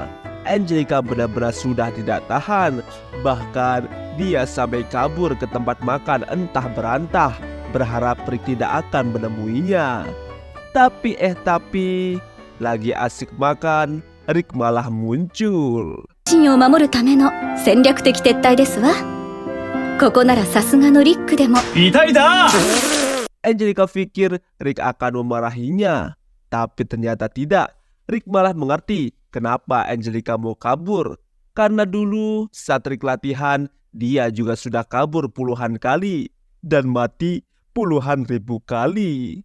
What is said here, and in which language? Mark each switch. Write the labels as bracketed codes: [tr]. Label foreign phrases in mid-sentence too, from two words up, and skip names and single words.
[id] Angelica benar-benar sudah tidak tahan. Bahkan dia sampai kabur ke tempat makan entah berantah, berharap Rick tidak akan menemuinya. Tapi lagi asik makan, Rick malah muncul. [ja] 真を守るための戦略的撤退ですわ。ここならさすがのリックでも。痛いだ! [id] Angelica pikir Rick akan memarahinya, tapi ternyata tidak. Rick malah mengerti kenapa Angelica mau kabur. Karena dulu saat Rick latihan, dia juga sudah kabur puluhan kali dan mati puluhan ribu kali.